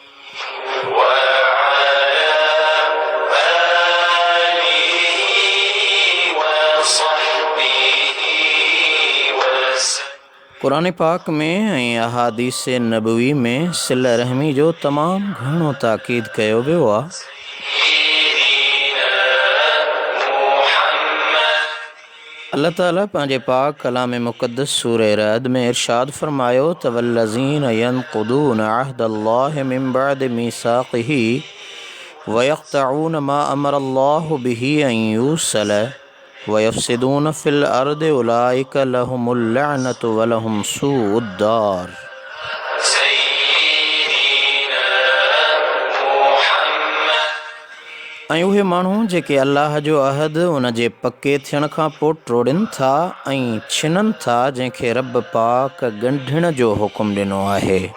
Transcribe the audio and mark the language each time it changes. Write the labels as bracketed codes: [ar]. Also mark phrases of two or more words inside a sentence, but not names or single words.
[sd] कुरान पाक में ऐं अहादीस नबवी में सिल रहमी जो तमामु घणो ताक़ीद कयो वियो आहे। अल्लाह ताला पंहिंजे पाक कलाम मुक़द्दस सूरह रअद में इरशाद फरमायो त [ar] وَالَّذِينَ يَنْقُضُونَ عَهْدَ اللَّهِ مِنْ بَعْدِ مِيثَاقِهِ وَيَقْطَعُونَ مَا أَمَرَ اللَّهُ بِهِ أَنْ يُوصَلَ وَيُفْسِدُونَ فِي الْأَرْضِ أُولَٰئِكَ لَهُمُ اللَّعْنَةُ وَلَهُمْ سُوءُ الدَّارِ. [sd] ऐं उहे माण्हू जेके अल्लाह जो अहद उन जे पके थियण खां पोइ टोड़नि था ऐं छिननि था, जंहिंखे रब पाक ॻंढिण जो हुकुम ॾिनो आहे।